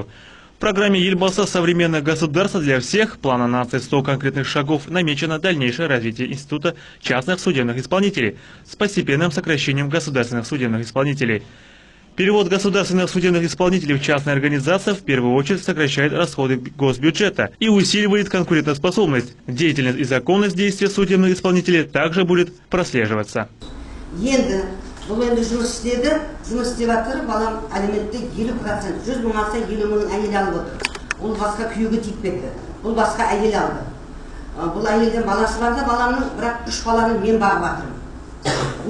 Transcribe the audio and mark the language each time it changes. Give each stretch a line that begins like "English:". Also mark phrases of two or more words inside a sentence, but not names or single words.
Russian: В программе Елбасы «Современное государство для всех» плана нации 100 конкретных шагов намечено дальнейшее развитие института частных судебных исполнителей с постепенным сокращением государственных судебных исполнителей. Перевод государственных судебных исполнителей в частные организации в первую очередь сокращает расходы госбюджета и усиливает конкурентоспособность. Деятельность и законность действия судебных исполнителей также будет прослеживаться.
Kazakh: Бұл енді жұмыс істеді, жұмыс істеп жатыр, балам әлеуметте 50%, 100 мың алса 50 мыңның әйел алып отыр. Бұл басқа күйеуге тиіп кетті. Бұл басқа әйел алды. Бұл әйелден баласы бар да, баламның бірақ 3 баланы мен бағып жатырмын.